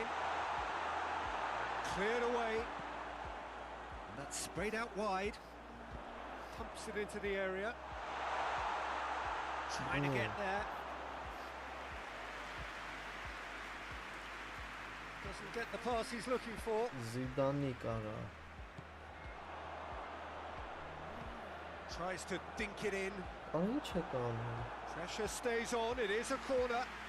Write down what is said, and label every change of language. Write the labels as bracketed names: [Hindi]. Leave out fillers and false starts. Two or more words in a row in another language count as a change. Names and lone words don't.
[English] Cleared away. And that's sprayed out wide. Pumps it into the area. Trying to get there. Doesn't get the pass he's looking for. [Armenian] Zidane-ի կարա։ [English] Tries to dink it in. [Armenian] Ինչ է կանում։ [English] Pressure stays on. It is a corner.